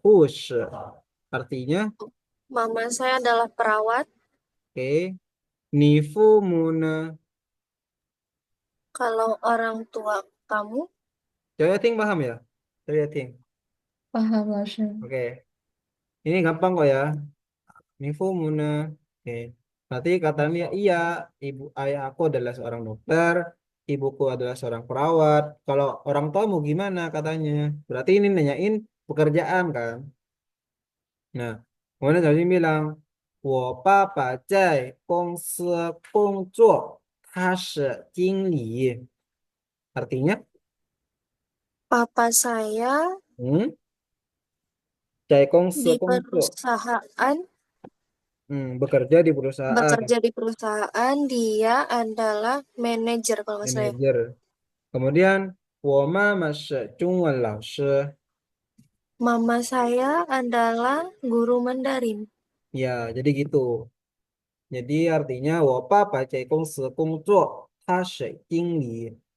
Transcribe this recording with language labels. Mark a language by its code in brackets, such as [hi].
[zh] 我妈妈是护士， [id] artinya mama saya adalah perawat. [zh] oke. 你父母呢？ [id] Kalau orang tua kamu, Coba ting paham ya? Coba ting. [zh] 巴哈老师， [id] Oke, ini gampang kok ya. [zh] 你父母呢? [id] Oke. Berarti katanya iya, ibu ayah aku adalah seorang dokter, ibuku adalah seorang perawat. Kalau orang tuamu gimana katanya? Berarti ini nanyain pekerjaan kan? Nah, kemudian tadi bilang, [zh] 我爸爸在公司工作，他是经理. [id] Artinya, papa saya [zh] hmm, 在公司 [id] di [zh] 工作, [id] perusahaan, bekerja di perusahaan, bekerja di perusahaan, dia adalah manajer kalau nggak salah ya. manajer. Kemudian, [zh] 我妈妈是中文老师. [id] Mama saya adalah guru Mandarin. Ya, jadi gitu. Jadi artinya, [zh] 我爸爸在公司工作，他是经理.